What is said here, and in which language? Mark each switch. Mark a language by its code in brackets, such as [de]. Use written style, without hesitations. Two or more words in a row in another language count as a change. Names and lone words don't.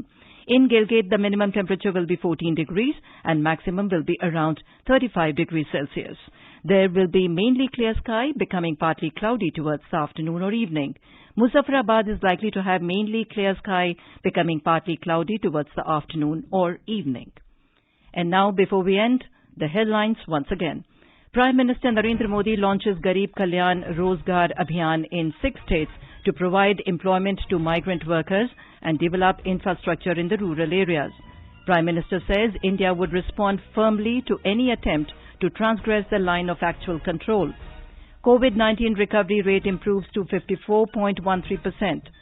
[en] In Gilgit, the minimum temperature will be 14 degrees and maximum will be around 35 degrees Celsius. There will be mainly clear sky becoming partly cloudy towards the afternoon or evening. Muzaffarabad is likely to have mainly clear sky becoming partly cloudy towards the afternoon or evening. And now, before we end, the headlines once again. Prime Minister Narendra Modi launches Garib Kalyan Rozgar Abhiyan in 6 states to provide employment to migrant workers and develop infrastructure in the rural areas. Prime Minister says India would respond firmly to any attempt to transgress the line of actual control. COVID-19 recovery rate improves to 54.13%.